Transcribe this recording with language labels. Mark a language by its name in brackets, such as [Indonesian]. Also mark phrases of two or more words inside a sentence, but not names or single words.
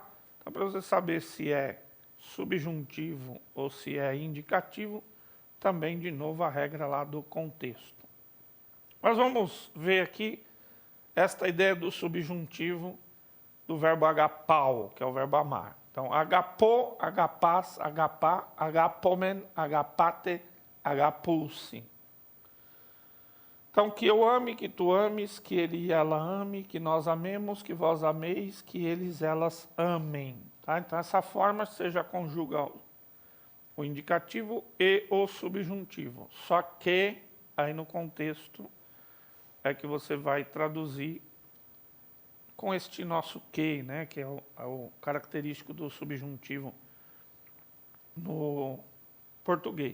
[Portuguese] Então, para você saber se é subjuntivo ou se é indicativo, também, de novo, a regra lá do contexto. Mas vamos ver aqui esta ideia do subjuntivo do verbo agapau, que é o verbo amar. Então, [Greek] ἀγαπῶ, ἀγαπᾷς, ἀγαπᾷ, ἀγαπῶμεν, ἀγαπᾶτε, ἀγαπῶσι. [Portuguese] Então, que eu ame, que tu ames, que ele e ela ame, que nós amemos, que vós ameis, que eles e elas amem. Tá? Então, essa forma você já conjuga o indicativo e o subjuntivo. Só que, aí no contexto, é que você vai traduzir com este nosso que, né, que é o característico do subjuntivo no português.